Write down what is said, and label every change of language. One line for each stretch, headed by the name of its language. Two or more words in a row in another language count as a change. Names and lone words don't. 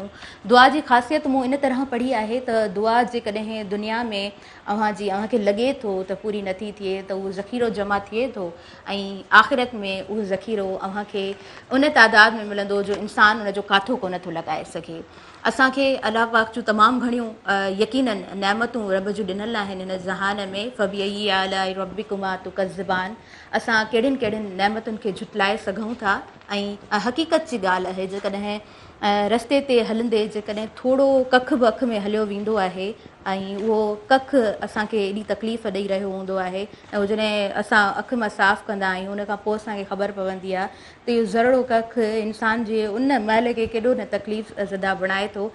Sindhi: दुआ जी ख़ासियत मूं इन तरह पढ़ी आहे त दुआ जेकॾहिं दुनिया में अव्हांखे लॻे थो त पूरी नथी थिए त उहो ज़ख़ीरो जमा थिए थो ऐं आख़िरत में उहो ज़ख़ीरो अव्हांखे उन तादाद में मिलंदो जो इंसानु उन जो काथो कोन थो लॻाए सघे। असांखे अलाह पाक जूं तमामु घणियूं यकीनन नेमतूं रब जूं ॾिनल आहिनि हिन ज़हान में।
Arabic: فبأي آلاء ربكما تكذبان.
Sindhi: असां कहिड़ियुनि कहिड़ियुनि नेमतुनि खे झुटलाए सघूं था ऐं हक़ीक़त जी ॻाल्हि आहे जेकॾहिं रस्ते ते हलंदे जेकॾहिं थोरो कख बि अखि में हलियो वेंदो आहे ऐं उहो कख असांखे एॾी तकलीफ़ ॾेई रहियो हूंदो आहे ऐं जॾहिं असां अखि मां साफ़ु कंदा आहियूं उन खां पोइ असांखे ख़बर पवंदी आहे त इहो ज़रड़ो कख इंसान जे उन महल खे केॾो न तकलीफ़ ज़दा बणाए थो।